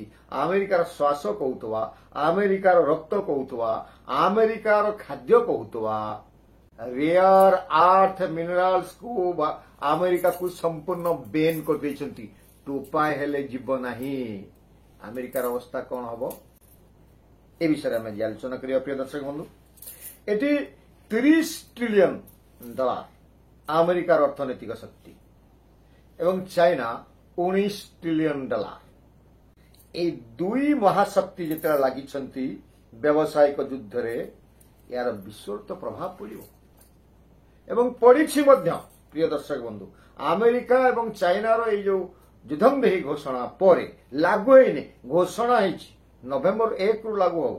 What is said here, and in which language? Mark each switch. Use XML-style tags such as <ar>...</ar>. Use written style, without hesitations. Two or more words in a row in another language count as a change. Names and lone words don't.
<or>ଆମେରିକାର ଶ୍ୱାସ କହୁଥିବା, ଆମେରିକାର ରକ୍ତ କହୁଥିବା, ଆମେରିକାର ଖାଦ୍ୟ କହୁଥିବା</or> <en>rare earth mineralsକୁ</en> <or>ଆମେରିକାକୁ ସମ୍ପୂର୍ଣ୍ଣ ବେନ୍ କରିଦେଇଛନ୍ତି। ଟୋପାଏ ହେଲେ ଯିବ ନାହିଁ। ଆମେରିକାର ଅବସ୍ଥା କଣ ହବ ଏ ବିଷୟରେ ଆମେ ଆଲୋଚନା କରିବା। ପ୍ରିୟ ଦର୍ଶକ ବନ୍ଧୁ, এটি $30 ট্রিলিয়ন ଆମେରିକାର ଅର୍ଥନୈତିକ ଶକ୍ତି ଏବଂ ଚାଇନା $19 ট্রিলিয়ন। এই ଦୁଇ ମହାଶକ୍ତି ଯେତେବେଳେ ଲାଗିଛନ୍ତି ବ୍ୟବସାୟିକ ଯୁଦ୍ଧରେ ଏହାର ବିଶ୍ୱର ତ ପ୍ରଭାବ ପଡ଼ିବ ଏବଂ ପଡ଼ିଛି ମଧ୍ୟ। ପ୍ରିୟ ଦର୍ଶକ ବନ୍ଧୁ, ଆମେରିକା ଏବଂ ଚାଇନାର ଏଇ ଯୋଉ ଯୁଦ୍ଧବନ୍ଦୀ ଘୋଷଣା ପରେ ଲାଗୁ ହେଇନି, ଘୋଷଣା ହେଇଛି ନଭେମ୍ବର 1 ରୁ ଲାଗୁ ହବ।</or>